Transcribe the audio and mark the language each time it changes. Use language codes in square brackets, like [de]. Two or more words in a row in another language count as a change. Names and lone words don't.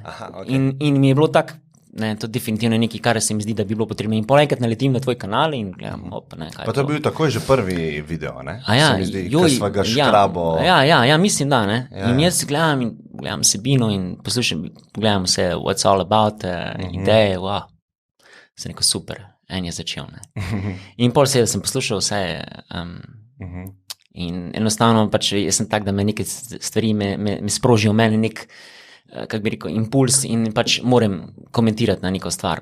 [sl] Aha, okay. In mi je bilo tako, ne, to definitivno je nekaj, kar se mi zdi, da bi bilo potrebno. In polekrat naletim na tvoj kanal in gledam, kaj pa to je bil takoj že prvi video, ne? Ja, se mi zdi, ker sva ga škrabo. Ja, mislim, da, ne. Ja. In jaz gledam sebino in gledam vse [en] what's all about, [sl] ideje, wow. Sem rekel, super, en je začel, ne. In pol sem poslušal vse, in enostavno pač, jaz sem tak, da me neke stvari me sprožijo meni nek, kako bi rekel, impuls in pač moram komentirati na neko stvar.